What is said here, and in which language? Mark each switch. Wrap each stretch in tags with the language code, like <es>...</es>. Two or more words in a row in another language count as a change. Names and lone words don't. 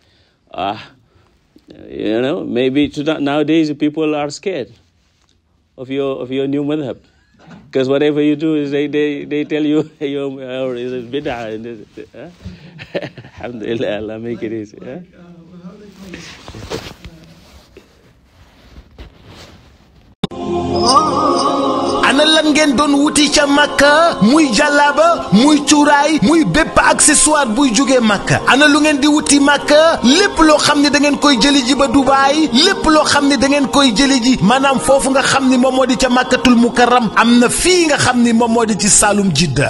<en>Maybe nowadays people are scared of your new madhab, because whatever you do is they tell you your is bid'ah. Alhamdulillah, Allah make it easy. How they call it?</en> <wo>ana lan ngeen doon wuti ca Makka, muy jàllaaba muy cuuraay muy bépp accessoire buy jógee Makka. ana lu ngeen di wuti Makka, lépp loo xam ne da ngeen koy jëli ji ba Dubaay, lépp loo xam ne da ngeen koy jëli ji maanaam foofu nga xam ni moom moo di ca Makkatul Mukarram, am na fii nga xam ni moom moo di ci Saloum Jidda.</wo>